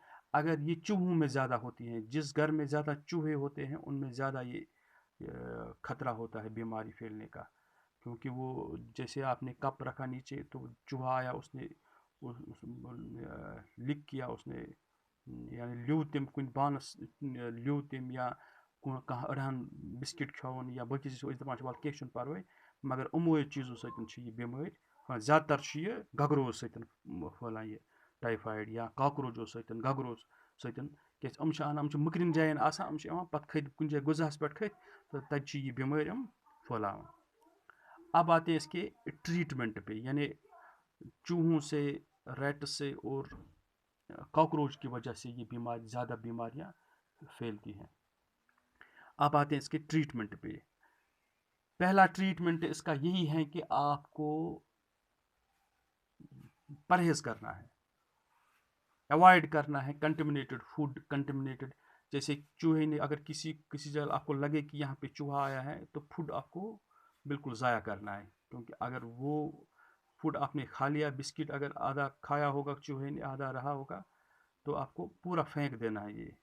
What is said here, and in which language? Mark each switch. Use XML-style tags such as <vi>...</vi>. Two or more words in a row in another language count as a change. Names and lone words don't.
<ur>اگر یہ چوہوں میں زیادہ ہوتی ہیں، جس گھر میں زیادہ چوہے ہوتے ہیں ان میں زیادہ یہ خطرہ ہوتا ہے بیماری پھیلنے کا، کیونکہ وہ جیسے آپ نے کپ رکھا نیچے تو چوہا آیا، اس نے لک کیا، اس نے یعنی لیو تم کن بانس لیو تم،</ur> <ks>یا کانٛہہ أڑہن بسکٹ کھیوٚن یا باقی چیز أسۍ دپان چھِ وَلہٕ کینٛہہ چھُنہٕ پرواے، مگر یِموے چیٖزو سۭتۍ چھِ یہِ بیمٲرۍ پھٔہلان۔ زیادٕ تر چھِ یہِ گگروو سۭتۍ پھٔہلان، یہِ ٹایفایڈ یا کاکروچو سۭتۍ، گگرو سۭتۍ، کیازِ یِم چھِ اَنان، یِم چھِ مٔکرٮ۪ن جایَن آسان، یِم چھِ یِوان پَتہٕ کھٔتۍ کُنہِ جایہِ غذاہَس پٮ۪ٹھ کھٔتۍ تہٕ تَتہِ چھِ یہِ بیمٲرۍ یِم پھٔہلاوان۔</ks> <ur>اب آتے ہیں اس کے ٹریٹمنٹ پہ، یعنی چوہوں سے، ریٹ سے اور کاکروچ کی وجہ سے یہ زیادہ بیماریاں پھیلتی ہیں۔ اب آتے ہیں اس کے ٹریٹمنٹ پہ۔ پہلا ٹریٹمنٹ اس کا یہی ہے کہ آپ کو پرہیز کرنا ہے، اوائڈ کرنا ہے</ur> <en>contaminated food,</en> <ur>کنٹمنیٹڈ جیسے چوہے نے اگر کسی جگہ آپ کو لگے کہ یہاں پہ چوہا آیا ہے تو فوڈ آپ کو بالکل ضائع کرنا ہے، کیونکہ اگر وہ فوڈ آپ نے کھا لیا، بسکٹ اگر آدھا کھایا ہوگا چوہے نے، آدھا رہا ہوگا، تو آپ کو پورا پھینک دینا ہے یہ۔</ur>